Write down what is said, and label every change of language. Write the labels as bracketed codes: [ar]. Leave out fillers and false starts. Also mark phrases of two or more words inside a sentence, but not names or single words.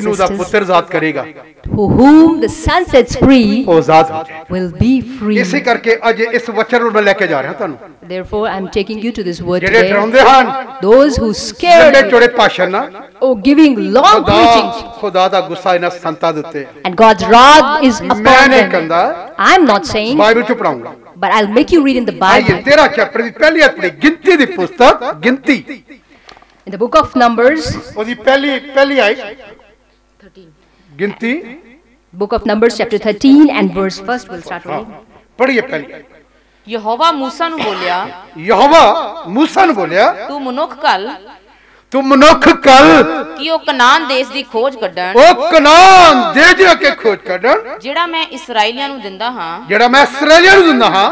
[pa] ਜਿਹਨੂੰ ਦਾ [en] sisters, [pa] ਪੁੱਤਰ ਆਜ਼ਾਦ ਕਰੇਗਾ [en] whom the Son sets free [pa] ਉਹ ਆਜ਼ਾਦ ਹੋ ਜਾਏ [en] will be free. [pa] ਇਸੇ ਕਰਕੇ ਅੱਜ ਇਸ ਵਚਨ ਨੂੰ ਮੈਂ ਲੈ ਕੇ ਜਾ ਰਿਹਾ ਤੁਹਾਨੂੰ [en] Therefore, I'm taking you to this word [pa] ਜਿਹੜੇ [en] today. [pa] ਡਰਾਉਂਦੇ ਹਨ [en] Those who [pa] ਲੰਬੇ [en] scared [pa] ਚੌੜੇ ਭਾਸ਼ਣ ਨਾਲ [en] or giving long preachings, [pa] ਖੁਦਾ ਦਾ ਗੁੱਸਾ ਇਹਨਾਂ ਸੰਤਾਂ ਦੇ ਉੱਤੇ ਹੈ। [en] and God's wrath is [pa] ਮੈਂ [en] upon [pa] ਨਹੀਂ [en] them. [pa] ਕਹਿੰਦਾ [en] I'm not saying, [pa] ਬਾਈਬਲ ਚ ਪੜਾਉਂਗਾ [en] but I'll make you read in the [pa] ਆਈਏ [en] Bible. [pa] 13 ਚੈਪਟਰ ਦੀ ਪਹਿਲੀ ਆਪਣੀ ਗਿਣਤੀ ਦੀ ਪੁਸਤਕ ਗਿਣਤੀ [en] In the book of Numbers, [pa] ਉਹਦੀ ਪਹਿਲੀ ਆਈ ਗਿਣਤੀ [en] book of Numbers chapter 13 and verse 1st we'll start reading. [pa] ਪੜ੍ਹੀਏ ਪਹਿਲੀ ਯਹੋਵਾ ਮੂਸਾ ਨੂੰ ਬੋਲਿਆ, ਯਹੋਵਾ ਮੂਸਾ ਨੂੰ ਬੋਲਿਆ ਤੂੰ ਮਨੁੱਖ ਘੱਲ ਤੂੰ ਮਨੁੱਖ ਕੱਲ ਕਿ ਉਹ ਕਨਾਨ ਦੇਸ਼ ਦੀ ਖੋਜ ਕੱਢਣ, ਉਹ ਕਨਾਨ ਦੇ ਜਾ ਕੇ ਖੋਜ ਕੱਢਣ ਜਿਹੜਾ ਮੈਂ ਇਸਰਾਈਲੀਆਂ ਨੂੰ ਦਿੰਦਾ ਹਾਂ। ਜਿਹੜਾ ਮੈਂ ਇਸਰਾਏਲੀਆਂ ਨੂੰ ਦਿੰਦਾ ਹਾਂ